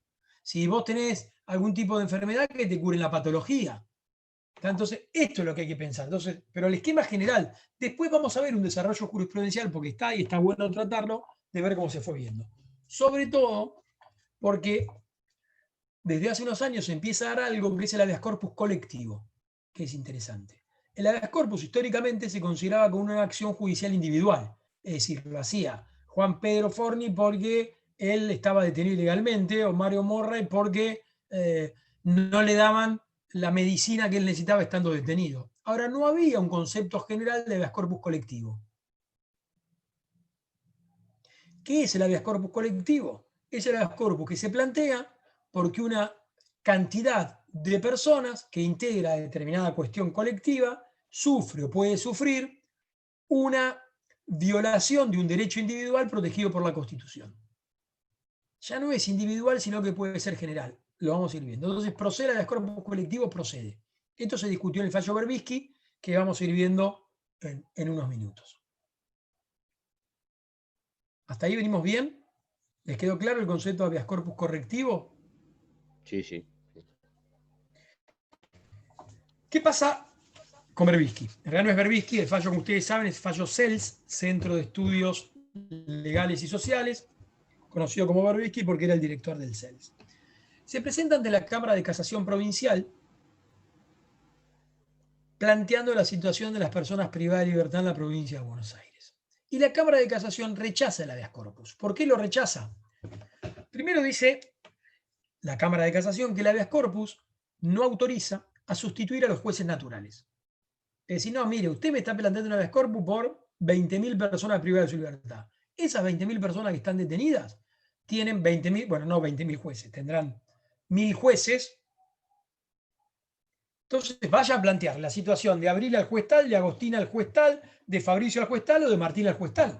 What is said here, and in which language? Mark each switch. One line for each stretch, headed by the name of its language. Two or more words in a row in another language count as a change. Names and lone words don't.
Spanish: Si vos tenés algún tipo de enfermedad, que te curen la patología. Entonces, esto es lo que hay que pensar. Entonces, pero el esquema general, después vamos a ver un desarrollo jurisprudencial, porque está y está bueno tratarlo, de ver cómo se fue viendo. Sobre todo porque desde hace unos años se empieza a dar algo que es el habeas corpus colectivo, que es interesante. El habeas corpus históricamente se consideraba como una acción judicial individual, es decir, lo hacía Juan Pedro Forni porque él estaba detenido ilegalmente, o Mario Morray porque no le daban la medicina que él necesitaba estando detenido. Ahora, no había un concepto general de habeas corpus colectivo. ¿Qué es el habeas corpus colectivo? Es el habeas corpus que se plantea porque una cantidad de personas que integra determinada cuestión colectiva sufre o puede sufrir una violación de un derecho individual protegido por la Constitución. Ya no es individual, sino que puede ser general. Lo vamos a ir viendo. Entonces, procede el habeas corpus colectivo, procede. Esto se discutió en el fallo Berbisky, que vamos a ir viendo en unos minutos. ¿Hasta ahí venimos bien? ¿Les quedó claro el concepto de habeas corpus correctivo? Sí, sí. ¿Qué pasa con Berbisky? En realidad no es Berbisky, el fallo, como ustedes saben, es el fallo CELS, Centro de Estudios Legales y Sociales, conocido como Berbisky porque era el director del CELS. Se presenta ante la Cámara de Casación Provincial planteando la situación de las personas privadas de libertad en la provincia de Buenos Aires. Y la Cámara de Casación rechaza el habeas corpus. ¿Por qué lo rechaza? Primero dice la Cámara de Casación que el habeas corpus no autoriza a sustituir a los jueces naturales. Es decir, no, mire, usted me está planteando un habeas corpus por 20.000 personas privadas de su libertad. Esas 20.000 personas que están detenidas tienen 20.000, bueno, no 20.000 jueces, tendrán 1.000 jueces. Entonces vaya a plantear la situación de Abril al juez tal, de Agostina al juez tal, de Fabricio al juez tal o de Martín al juez tal.